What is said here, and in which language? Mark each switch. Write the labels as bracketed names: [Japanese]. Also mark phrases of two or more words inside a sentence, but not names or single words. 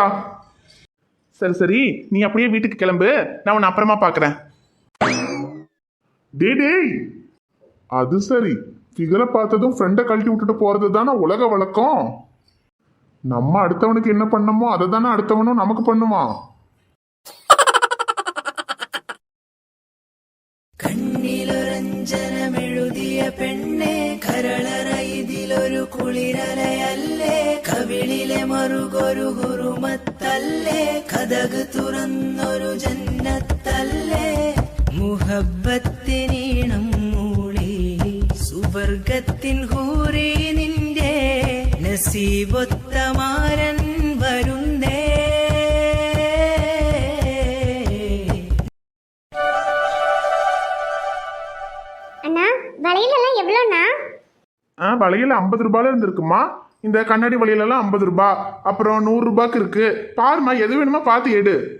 [Tamil] சரி, நீ அப்படியே வீட்டுக்கு கிளம்பு, நான் உன்னை அப்புறமா பாக்குறேன். டேய், அது சரி, ஃபிகரை பார்த்ததும் ஃப்ரெண்டை கழட்டி விட்டுட்டு போறது தானே உலக வழக்கம். நம்ம அடுத்தவனுக்கு என்ன பண்ணமோ அதை தானே அடுத்தவனும் நமக்கு பண்ணுவான். [Malayalam] കണ്ണിലൊരഞ്ജനമെഴുതിയ പെണ്ണെ കരളറ ഇതിലൊരു കുളിരലയല്ലേ കവിളിലെ മറുകൊരു ഹുറുമത്തല്ലേ കഥക് തുറന്നൊരു ജന്നത്തല്ലേ മുഹബത്തിനീണം മൂളി സുവർഗത്തിൻ ഹൂറി നിന്റെ നസീബൊത്ത മാരൻ വരുന്നേ. [Tamil] அண்ணா, வளையலெல்லாம் எவ்வளோண்ணா? வளையல் 50 ரூபாயில இருந்திருக்குமா. இந்த கண்ணாடி வளையலெல்லாம் 50 ரூபாய், அப்புறம் 100 ரூபாய்க்கு இருக்கு. பாருமா, எது வேணுமா பார்த்து எடு.